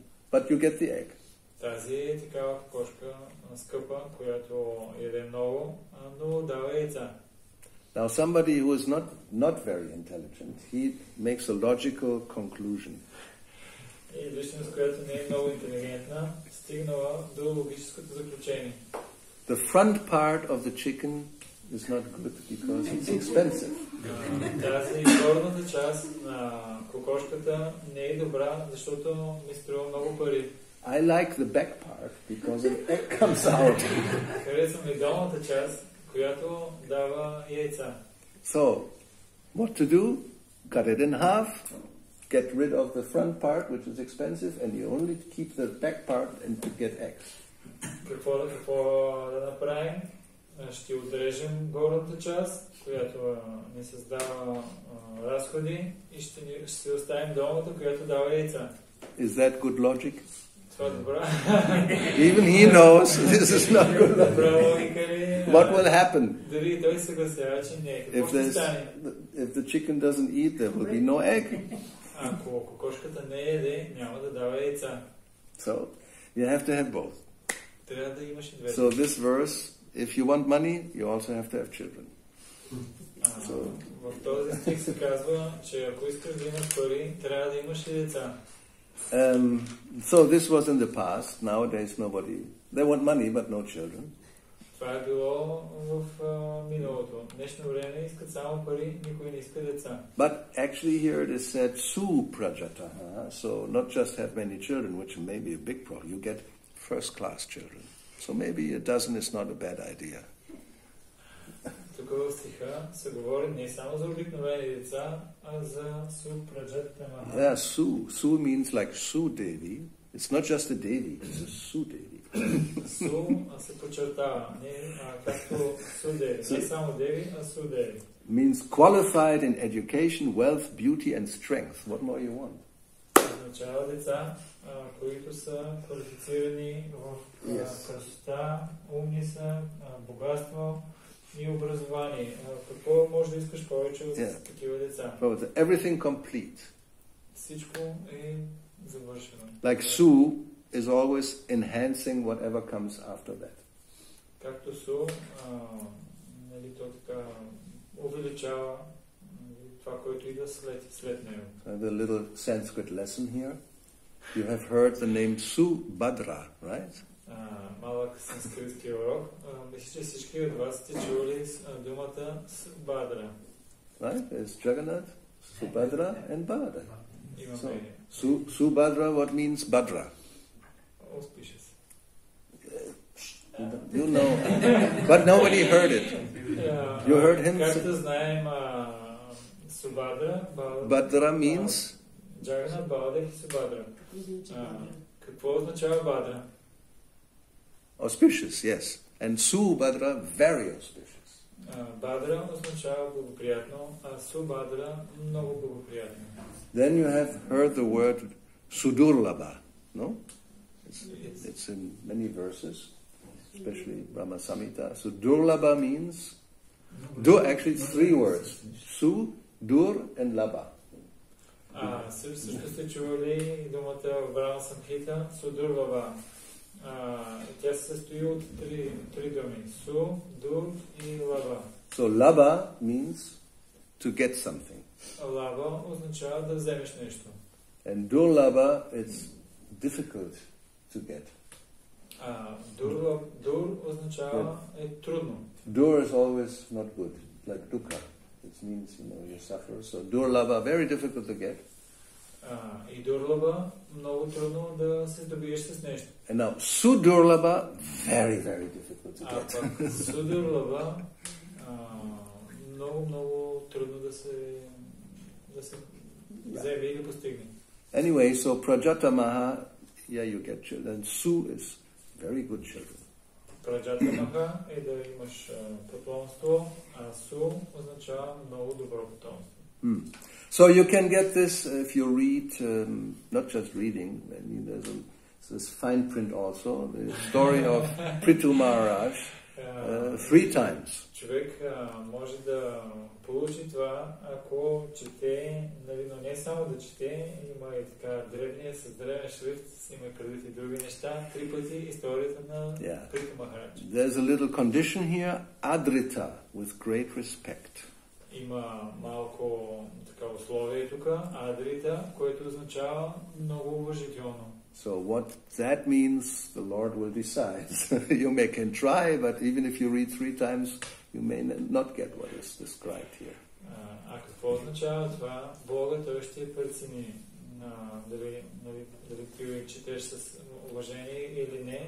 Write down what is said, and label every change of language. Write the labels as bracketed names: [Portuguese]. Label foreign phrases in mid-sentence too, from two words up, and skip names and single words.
[English] But you get the egg. [Bulgarian] Тази е такава кокошка скъпа, която яде много, но дава яйца. [English] Now, somebody who is not very intelligent, he makes a logical conclusion. [Bulgarian] И личност, която не е много интелигентна, стигнала до логическото заключение. [English] The front part of the chicken is not good because it's expensive. [Bulgarian] Тази горната част на кокошката не е добра, защото ми струва много пари. [English] I like the back part because an egg comes out. [Bulgarian] Харесвам и долната част, която дава яйца. [English] So, what to do? Cut it in half. Get rid of the front part, which is expensive, and you only keep the back part and to get eggs. [Bulgarian] Какво да направим? Ще отрежем горната част, която ни създава разходи, и ще оставим долната, която дава яйца. [English] Is that good logic? [Bulgarian] Това е добра. [English] Even he knows this is not good. [Bulgarian] Добра логика ли? [English] What will happen? [Bulgarian] Дори той съгласява, че не. Какво ще стане? [English] If the chicken doesn't eat, there will be no egg. [Bulgarian] Ако кокошката не еде, няма да дава яйца. [English] So, you have to have both. [Bulgarian] Трябва да имаш и двете. [English] So this verse, if you want money, you also have to have children. [Bulgarian] В този стих се казва, че ако искаш да имаш пари, трябва да имаш и деца. [English] So this was in the past. Nowadays they want money but no children. [Bulgarian] Това е било в миналото. В днешно време искат само пари, никой не иска деца. [English] But actually here it is said [Sanskrit] सु प्रजाताः, [English] so not just have many children, which may be a big problem. You get first class children. So maybe a dozen is not a bad idea. [Bulgarian] Тук в стиха се говори не само за обикновени деца, а за [Sanskrit] सु प्रजातमा. [English] Yeah, su means like Su Devi. It's not just a Devi, it's a Su Devi. [Bulgarian] Су се подчертава, не както Су Деви, не само Деви, а Су Деви. [English] Means qualified in education, wealth, beauty and strength. What more you want? [Bulgarian] Означава деца, които са квалифицирани в красота, умни са, богатство и образование. Какво може да искаш повече от такива деца? [English] Everything complete. [Bulgarian] Всичко е завършено. [English] Like Su is always enhancing whatever comes after that. [Bulgarian] Както Су, нали, то така увеличава това, което идва след него. [English] The little Sanskrit lesson here. You have heard the name Subhadra, right? [Bulgarian] Малък санскритски урок. Мисля, че всички от вас сте чули думата Subhadra. [English] Right? There's Jagannath, Subhadra and Bhadra. So, Subhadra, what means Bhadra? Auspicious. You know, but nobody heard it. You heard him? [Bulgarian] Както знаем, Subhadra, [English] Bhadra means? [Bulgarian] Jagannath, Baladev и Subhadra. Какво означава Бадра? [English] Auspicious, yes. And Subhadra, very auspicious. [Bulgarian] Бадра означава благоприятно, а Subhadra много благоприятно. [English] Then you have heard the word Sudurlabha, no? It's in many verses, especially Brahma Samhita. So Durlabha means, actually it's 3 words. Su, Dur and Labha. [Bulgarian] Също сте чували думата в Брахма Самхита, Судурлаба. Тя се състои от три думи. Су, дур и лаба. [English] So laba means to get something. [Bulgarian] Лаба означава да вземеш нещо. [English] And durlaba, it's difficult to get. [Bulgarian] Дур означава е трудно. [English] Dur is always not good, like dukkha. It means, you suffer. So durlaba, very difficult to get. [Bulgarian] И дурлаба много трудно да се добиеш с нещо. [English] And now sudurlaba, very, very difficult to get. [Bulgarian] Пък судурлаба много трудно да се вземе и да постигне. [English] Anyway, so prajatamaha, you get children. Su is very good children. [Bulgarian] Праджатамаха е да имаш потомство, а су означава много добро потомство. [English] So you can get this if you read, not just reading, I mean there's this fine print also, the story of Prithu Maharaj, 3 times. [Bulgarian] Човек може да получи това, ако чете, но не само да чете, има и така древния, с древен шрифт, има предвид и други неща, 3 пъти историята на Приту Махарадж. [English] There's a little condition here, adrita, with great respect. [Bulgarian] Има малко така условие тук, адрита, което означава много уважително. [English] So what that means, the Lord will decide. You can try, but even if you read 3 times, you may not get what is described here. [Bulgarian] А какво означава това? Бога той ще прецени дали ти четеш с уважение или не.